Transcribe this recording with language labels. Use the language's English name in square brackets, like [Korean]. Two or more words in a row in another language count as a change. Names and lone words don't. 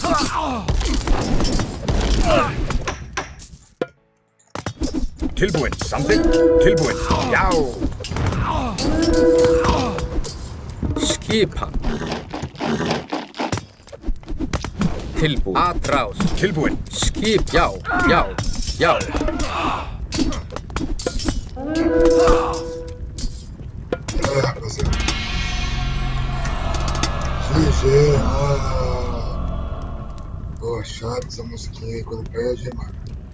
[Icelandic] Tilbúin. Samþykkt. Tilbúin. Já. Skipan. Tilbúin. Atrás. Tilbúin. Skip. Já. [Portuguese] Rapaziada. GG. Pô, relaxado essa musiquinha aí quando pede, hein, mano.